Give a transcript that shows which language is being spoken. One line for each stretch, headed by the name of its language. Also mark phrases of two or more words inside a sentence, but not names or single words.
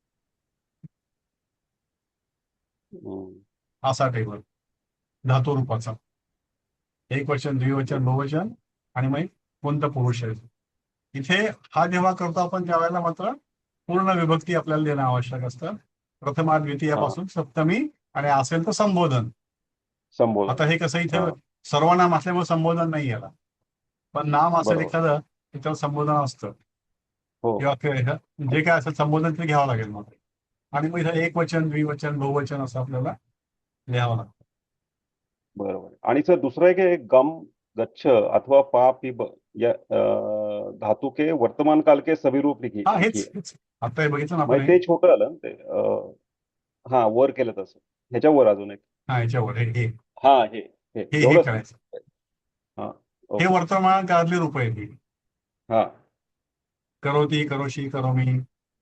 Marathi: असा टेबल धातू रूपाचा. एक वचन द्विवचन बहुवचन आणि मग कोणतं पुरुष आहे. इथे हा जेव्हा करतो आपण त्यावेळेला मात्र पूर्ण विभक्ती आपल्याला देणं आवश्यक असतं. प्रथमा द्वितीयापासून सप्तमी आणि असेल तर संबोधन. आता हे कसं इथे सर्वनाम असल्यामुळे संबोधन नाही याला पण नाम असेल एखादं त्याच्यावर संबोधन असतं किंवा जे काय असेल संबोधन ते घ्यावं लागेल मग. आणि मग इथं एक वचन द्विवचन बहुवचन असं आपल्याला लिहावं लागतं. बरोबर. आणि सर दुसरं एक आहे
Hindi: गम गच्छ अथवा पा पिब या धातू के वर्तमान काल के सभी रूप लिखिए.
Marathi: हा हेच आता हे बघितलं ना आपण. ते छोटं आलं ते. हा वर केलं तसं. ह्याच्यावर अजून एक. हा ह्याच्यावर हे हा हे करायचं. हा हे वर्तमान काळातली रूप आहे ती. हा
Sanskrit: करोती करोशी करोमी